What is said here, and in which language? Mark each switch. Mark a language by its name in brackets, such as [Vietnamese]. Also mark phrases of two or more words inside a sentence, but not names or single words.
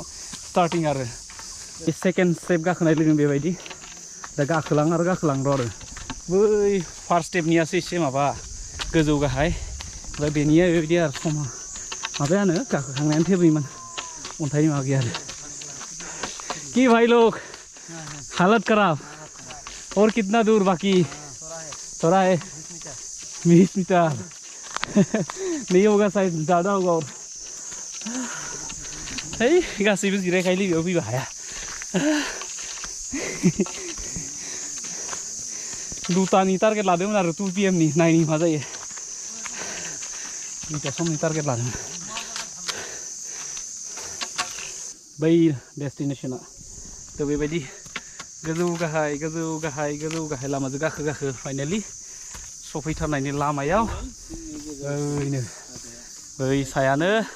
[Bodo] स्टार्टिं आरो बे [English] second step [Bodo] गाखोनाय लोगो बेबायदि दा गाखोलां र' आरो बै फार्स्ट स्टेपनियासो एसे माबा गोजौ गाहाय ओमफ्राय बेनिया बेबायदि आरो समा माबायानो गाखोखांनायानो थेबैमोन अन्थाइनि माबा गैया आरो [Hindi] कि भाई लोग हालत खराब और कितना दूर बाकी थोड़ा है 20 मीटर नहीं होगा शायद ज़्यादा होगा और [Bodo] है गासैबो जिरायखायोलै बेयाव फैबा हाया दुटानि टारगेट लादोंमोन आरो 2 PM नि नायनि मा जायो 2टा समनि टारगेट लादोंमोन बै डेस्टिनेसना थ' बेबायदि गोजौ गाहाय लामाजों गाखो फाइनालि सफैथारनायनि लामायाव ओरैनो बै सायानो